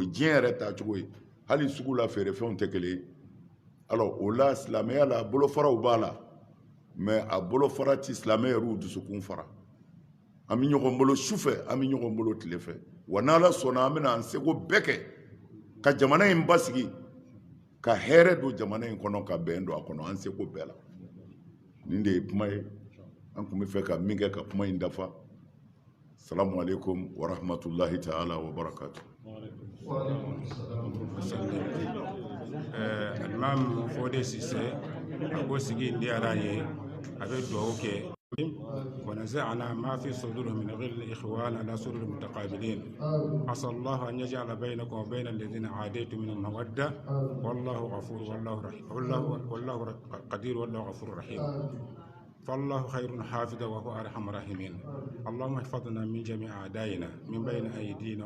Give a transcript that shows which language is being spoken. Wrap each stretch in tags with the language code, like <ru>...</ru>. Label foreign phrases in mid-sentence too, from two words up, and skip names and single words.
<bm>ye diɲɛ yɛrɛ taacogo ye hali sugu la feerefɛnw tɛ kelen ye alors o la silamɛya la bolofaraw b'a la mais a bolofara tɛ silamɛ yɛrɛw dusukun fara an bɛ ɲɔgɔn bolo su fɛ an bɛ ɲɔgɔn bolo tile fɛ wa n'ala sɔnna an bɛna an seko bɛɛ kɛ ka jamana in basigi ka hɛrɛ don jamana in kɔnɔ ka bɛn don a kɔnɔ an seko bɛɛ la nin de ye kuma ye an tun bɛ fɛ ka min kɛ ka kuma in dafa</bm> <ar>سلام عليكم ورحمة الله تعالى وبركاته.</ar> <bm>Imam Fode Cissé a ko sigi in diyara ye a bɛ dugawu kɛ</bm> <ar>ونزعنا ما في صدورهم من غل الإخوان على سرر متقابلين عسى الله أن يجعل بينكم وبين الذين عاديتم من المودة والله غفور والله قدير والله غفور رحيم فالله خير حافظا وهو أرحم الراحمين اللهم احفظنا من جميع أعدائنا من بين أيدينا</ar>